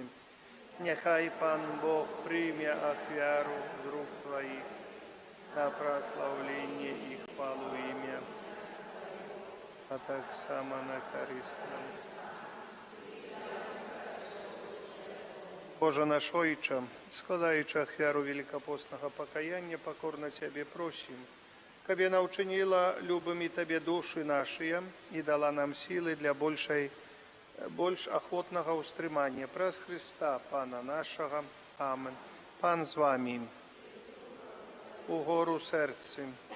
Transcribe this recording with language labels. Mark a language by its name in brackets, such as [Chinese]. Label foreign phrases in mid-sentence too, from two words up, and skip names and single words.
[Ukrainian] Нехай Пан Бог прийме ахвяру з рук Твоїх на прославлення і хвалу ім'я, а так само на користь нам. Боже наш Ойче, складаючи ахвяру великопостного покаяння, покорно Тебе просим, [Belarusian] каб яна ўчыніла любымі Табе душы нашыя і дала нам сілы для больш ахвотнага ўстрымання праз Христа, Пана нашага. Амен. Пан з вами. Угору серцы.